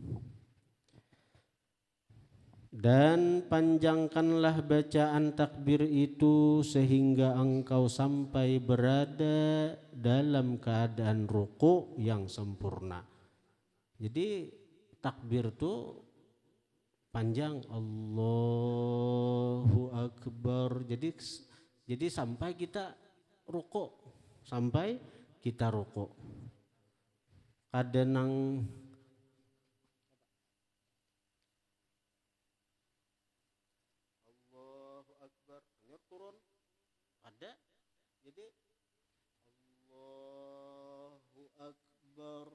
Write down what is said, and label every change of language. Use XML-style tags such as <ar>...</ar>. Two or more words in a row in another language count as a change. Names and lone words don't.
<id>Dan panjangkanlah bacaan takbir itu sehingga engkau sampai berada dalam keadaan ruku yang sempurna. Jadi takbir itu panjang,</id> <ar>الله أكبر.</ar> <id>Jadi sampai kita ruku, Kadang turun ada, jadi</id> <ar>الله أكبر.</ar>